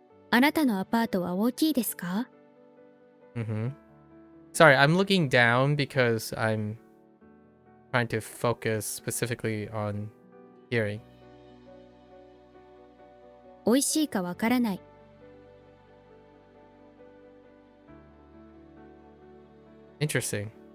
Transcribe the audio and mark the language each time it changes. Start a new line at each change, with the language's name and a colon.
Japanese: あなたのアパートは大きいですか？ Mm-hmm.
English: Sorry, I'm looking down because I'm trying to focus specifically on hearing.
Japanese: 美味しいかわからない。
English: Interesting.